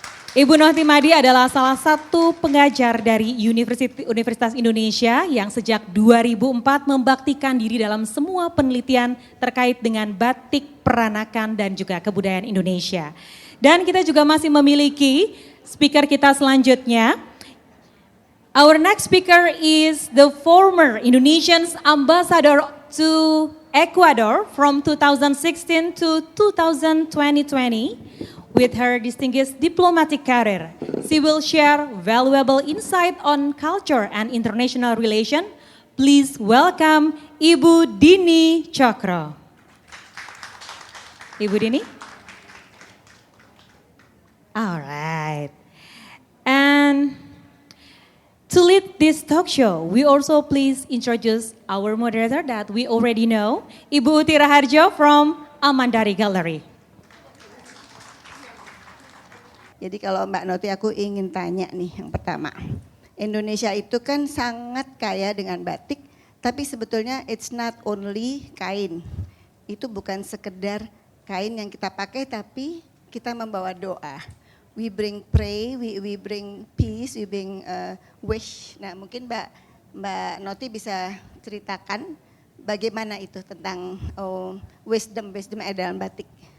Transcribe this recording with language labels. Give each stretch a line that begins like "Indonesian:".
Indonesian: Ibu Notty Mahdi adalah salah satu pengajar dari Universitas Indonesia yang sejak 2004 membaktikan diri dalam semua penelitian terkait dengan batik, peranakan, dan juga kebudayaan Indonesia. Dan kita juga masih memiliki speaker kita selanjutnya.
English: Our next speaker is the former Indonesian Ambassador to Ecuador from 2016 to 2020. With her distinguished diplomatic career, she will share valuable insight on culture and international relation. Please welcome Ibu Dieny Tjokro. Ibu Dieny? All right. And to lead this talk show, we also please introduce our moderator that we already know, Ibu Uti Rahardjo from Amandari Gallery.
Indonesian: Jadi kalau Mbak Notty aku ingin tanya nih yang pertama. Indonesia itu kan sangat kaya dengan batik, tapi sebetulnya
English: it's not only
Indonesian: kain. Itu bukan sekedar kain yang kita pakai, tapi kita membawa doa.
English: We bring pray, we bring peace, we bring wish.
Indonesian: Nah mungkin Mbak Notty bisa ceritakan bagaimana itu tentang wisdom dalam batik.